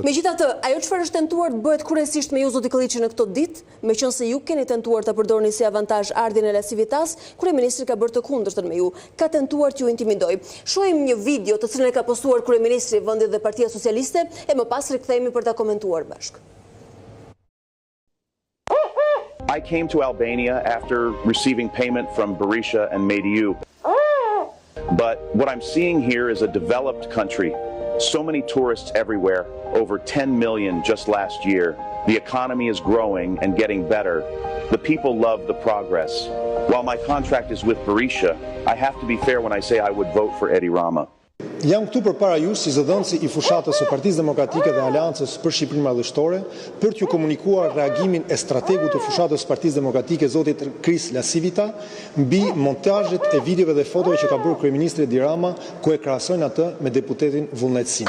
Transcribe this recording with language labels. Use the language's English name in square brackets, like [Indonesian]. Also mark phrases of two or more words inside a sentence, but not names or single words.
[Albanian] Megjithatë, ajo çfarë është tentuar të bëhet kryesisht me ju zoti Kolliçi në këto ditë, meqense ju keni tentuar ta përdorni si avantazh ardhin e Lasivitas, kryeministri ka bërë të kundërtën me ju. Ka tentuar t'ju intimidoj. Shohim një video të cilën e ka postuar kryeministri i vendit dhe Partia Socialiste e më pas rikthehemi për ta komentuar bashkë. [English] I came to Albania after receiving payment from Berisha and Mediu. But what I'm seeing here is a developed country. So many tourists everywhere, over 10 million just last year. The economy is growing and getting better. The people love the progress. While my contract is with Berisha, I have to be fair when I say I would vote for Edi Rama. [Albanian] Jam këtu përpara jush si zëdhënësi i fushatës së Partisë Demokratike dhe Aleancës për Shqipërinë Madhështore për t'ju komunikuar reagimin e strategut të fushatës së Partisë Demokratike zotit Kris Lasivita mbi montazhet e videove dhe fotove që ka bërë kryeministri Edi Rama ku e krahasojnë atë me deputetin Vullnetsin.